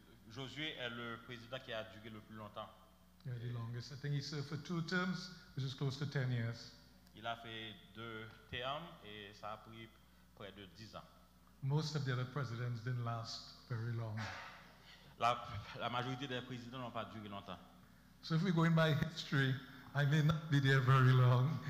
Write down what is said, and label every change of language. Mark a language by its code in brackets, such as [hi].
[fr] Josué est le président qui a duré le plus longtemps. [en] Yeah, the longest. I think he served for 2 terms, which is close to 10 years. [fr] Il a fait 2 termes et ça a pris près de 10 ans. [en] Most of the other presidents didn't last very long. [fr] La majorité des présidents n'ont pas duré longtemps. [en] So if we're going by history, I may not be there very long.